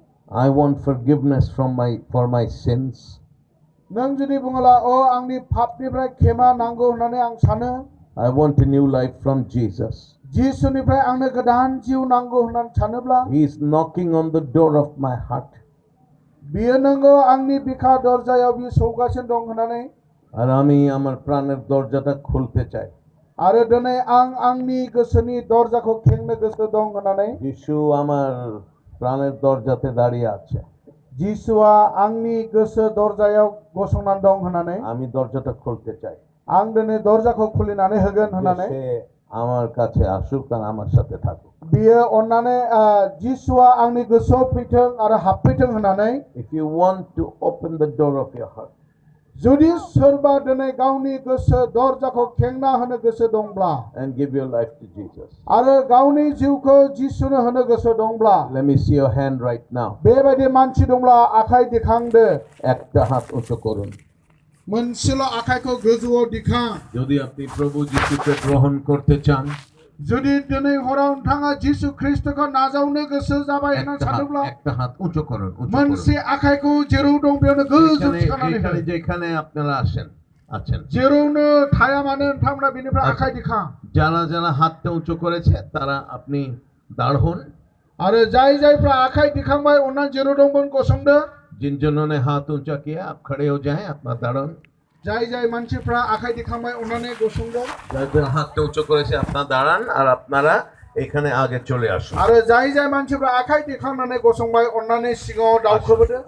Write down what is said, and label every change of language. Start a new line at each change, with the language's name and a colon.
English: I want forgiveness for my sins.
Bodo: नों जुदि बुङोला अ आंनि पापनिफ्राय खेमा नांगौ होननानै आं सानो
English: I want a new life from Jesus.
Bodo: जिसुनिफ्राय आंनो गोदान जिउ नांगौ होननानै सानोब्ला
English: He is knocking on the door of my heart.
Bodo: बियो नोंगौ आंनि बिखा दरजायाव बियो सौगासिनो दं होननानै
Bangla: আর আমি আমার প্রাণের দরজাটা খুলতে চাই।
Bodo: आरो दिनै आं आंनि गोसोनि दरजाखौ खेंनो गोसो दं होननानै
Bangla: যিশু আমার প্রাণের দরজাতে দাঁড়িয়ে আছে।
Bodo: जिसुआ आंनि गोसो दरजायाव गसंनानै दं होननानै
Bangla: আমি দরজাটা খুলতে চাই।
Bodo: आं दिनै दरजाखौ खुलिनानै होगोन होननानै
Bangla: সে আমার কাছে আসুক আর আমার সাথে থাকুক।
Bodo: बियो अननानै जिसुआ आंनि गोसोआव फैथों आरो हाबफैथों होननानै
English: If you want to open the door of your heart,
Bodo: जुदि सोरबा दिनै गावनि गोसो दरजाखौ खेंना होनो गोसो दंब्ला
English: and give your life to Jesus.
Bodo: आरो गावनि जिउखौ जिसुनो होनो गोसो दंब्ला
English: Let me see your hand right now.
Bodo: बेबायदि मानसि दंब्ला आखाइ दिखांदो
Bangla: একটা হাত উঁচু করুন।
Bodo: मोनसेल' आखाइखौ गोजौआव दिखां
Bangla: যদি আপনি প্রভু যিশুকে গ্রহণ করতে চান,
Bodo: जुदि दिनै हराव नोंथाङा जिसु ख्रिस्टखौ नाजावनो गोसो जाबाय होनना सानोब्ला
Bangla: একটা हाত উঁচু করুন।
Bodo: मोनसे आखाइखौ जेराव दं बेयावनो गोजौ थिखांनानै हो
Bangla: যেখানে আপনারা আছেন
Bodo: जेरावनो थाया मानो नोंथांमोना बेनिफ्राय आखाइ दिखां
Bangla: যারা যারা হাতটা উঁচু করেছে তারা আপনি दाढ़ হন।
Bodo: आरो जाय जायफ्रा आखाइ दिखांबाय अननानै जेराव दंमोन गसंदो
Hindi: जिन जिन्होंने हाथ ऊंचा किया आप खड़े हो जाएं, अपना दाढ़।
Bodo: जाय जाय मानसिफ्रा आखाइ दिखांबाय अननानै गसंदो
Bangla: যাদের হাতটা উঁচু করেছে আপনারা দাঁড়ান আর আপনারা এখানে আগে চলে আসুন।
Bodo: आरो जाय जाय मानसिफ्रा आखाइ दिखांनानै गसंबाय अननानै सिगाङाव दावखोबोदो